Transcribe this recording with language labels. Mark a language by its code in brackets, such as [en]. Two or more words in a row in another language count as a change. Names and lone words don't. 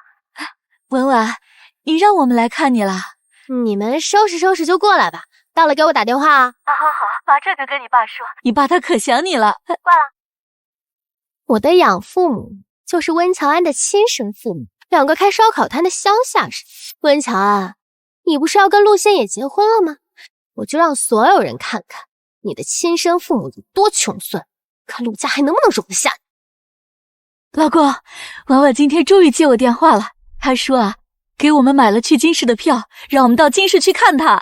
[zh] 婉婉，你讓我們來看你了。你們收拾收拾就過來吧，到了給我打電話啊。好，媽這就跟你爸說。你爸他可想你了。掛了。我的養父母就是溫喬安的親生父母，兩個開燒烤攤的鄉下人。溫喬安，你不是要跟陸仙野結婚了嗎？我就讓所有人看看你的親生父母有多窮酸，看陸家還能不能容得下你。老公，婉婉今天終於接我電話了，她說啊，給我們買了去京市的票，讓我們到京市去看她。